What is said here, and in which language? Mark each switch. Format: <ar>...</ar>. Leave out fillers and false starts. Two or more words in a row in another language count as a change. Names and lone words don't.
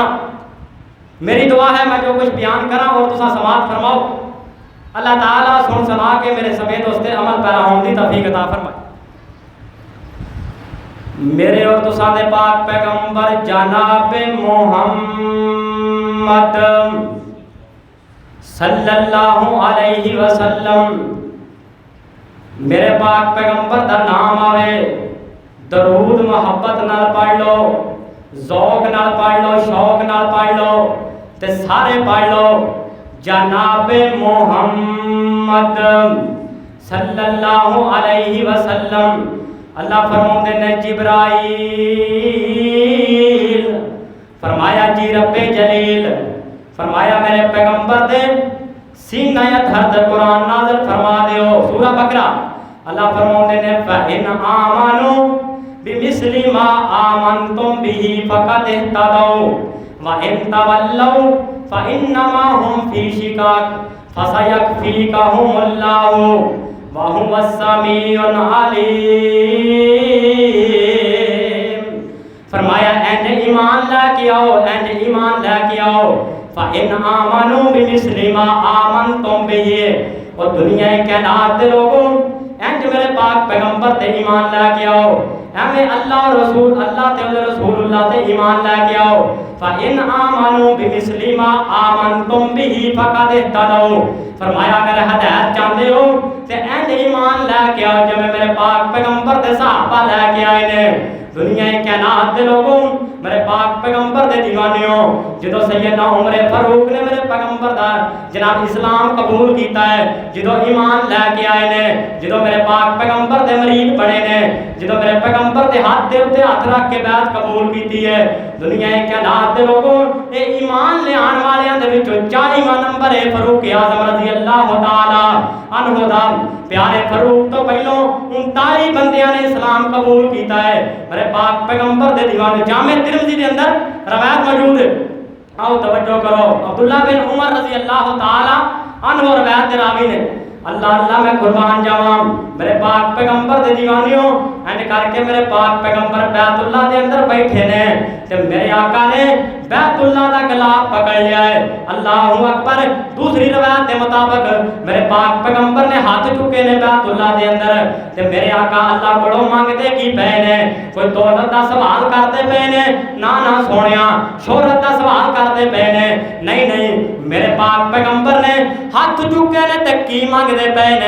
<pa>میری دعا ہے میں جو کچھ بیان کراں اور تساں سماعت فرماؤ، اللہ تعالیٰ سن سنا کے میرے سمیت اس تے عمل پیرا ہون دی توفیق عطا فرمائے۔ میرے اور تساں دے پاک پیغمبر جناب محمد</pa> <ar>صلی اللہ علیہ وسلم،</ar> <pa>میرے پاک پیغمبر دا نام آوے، درود محبت نال پڑھ لو، ذوق نال پڑھ لو، شوق نال پڑھ لو، تے سارے پڑھ لو جناب محمد</pa> <ar>صلی اللہ علیہ وسلم۔</ar> <pa>اللہ فرماتے ہیں جبرائیل فرمایا جی رب جلیل فرمایا میرے پیغمبر دے سینہ دھرد قرآن نازل فرما دیو۔</pa> <ur>سورہ بقرہ اللہ فرماتے ہیں</ur> <ar>فَإِنْ آمَنُوا بِمِثْلِ مَا آمَنْتُمْ بِهِ فَقَدِ اهْتَدَوْا وَإِنْ تَوَلَّوْا فَإِنَّمَا هُمْ فِي شِقَاقٍ فَسَيَكْفِيكَهُمُ اللَّهُ وَهُوَ السَّمِيعُ الْعَلِيمُ۔</ar> <pa>فرمایا اینج ایمان لے کے آؤ، اینج ایمان لے کے آؤ۔</pa> <ar>فَإِنْ آمَنُوا بِمِثْلِ مَا آمَنْتُمْ بِهِ،</ar> <pa>اور دنیا کائنات دے لوگوں اینج میرے پاک پیغمبر تے ایمان لے کے آؤ، ایویں اللہ رسول اللہ تے رسول اللہ تے ایمان لے کے آؤ۔</pa> <ar>فَإِنْ آمَنُوا بِمِثْلِ مَا آمَنْتُمْ بِهِ فَقَدِ اهْتَدَوْا۔</ar> <pa>فرمایا اگر ہدایت چاہتے ہو تے اینج ایمان لے کے آؤ جو میرے پاک پیغمبر تے صحابہ لے کے آئے نے۔ دنیا کائنات دے لوگوں میرے پاک پیغمبر دے دیوانیوں جدو سیدنا عمر فاروق نے میرے پیغمبر دا جناب اسلام قبول کیتا ہے، جدو ایمان لے کے آئے نے، جدو میرے پاک پیغمبر دے مرید بنے نے، جدو میرے پیغمبر دے ہاتھ دے اتے ہاتھ رکھ کے بیعت قبول کیتی ہے، دنیا کائنات دے لوگوں اے ایمان لے آن والیاں دے وچوں 40واں نمبر ہے فاروق اعظم</pa> <ar>رضی اللہ تعالی عنہ</ar> <pa>دا۔ پیارے فاروق تو پہلوں 39 بندیاں نے اسلام قبول کیتا ہے۔ میرے پاک پیغمبر دے دیوانے جامع ترمذی دے اندر روایت موجود ہے، آؤ توجہ کرو۔ عبداللہ بن عمر</pa> <ar>رضی اللہ تعالی عنہ</ar> <pa>روایت دے راوی نے، اللہ اللہ میں قربان جاواں میرے پاک پیغمبر دے دیوانیوں اینڈ کر کے میرے پاک پیغمبر بیت اللہ دے اندر بیٹھے نے تے میرے آقا نے بیت اللہ دا گلاب پکڑ لیا ہے،</pa> <ar>اللہ اکبر۔</ar> <pa>دوسری روایت کے مطابق میرے پاک پیغمبر نے ہاتھ چکے نے بیت اللہ دے اندر تے میرے آقا اللہ بڑوں مانگتے کی پے نے، کوئی دولت دا سوال کرتے پے نے نا سونیا، شہرت دا سوال کرتے پے نے نہیں، میرے پاک پیغمبر نے ہاتھ چکے نے تے کی مانگتے پے نے۔</pa>